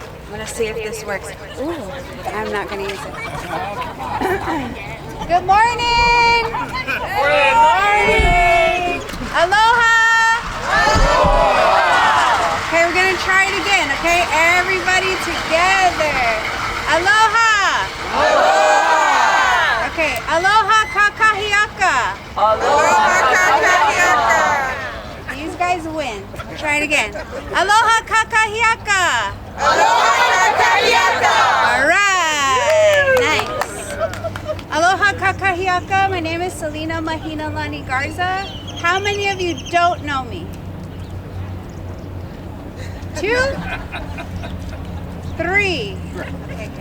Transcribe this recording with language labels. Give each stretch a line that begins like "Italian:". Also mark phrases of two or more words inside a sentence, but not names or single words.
English: gonna see if this works. Ooh, I'm not gonna use it. Good morning! Good morning! Aloha! Aloha! Okay, we're gonna try it again, okay? Everybody together. Aloha!
Hawaiian: Aloha! Okay, aloha kakahiaka. Aloha kakahiaka.
English: These guys win. Try it again.
Hawaiian: Aloha kakahiaka. Aloha kakahiaka.
English: All right. Nice.
Hawaiian: Aloha kakahiaka.
English: My name is Selena Mahina Lani Garza. How many of you don't know me? 2? 3. Okay, good.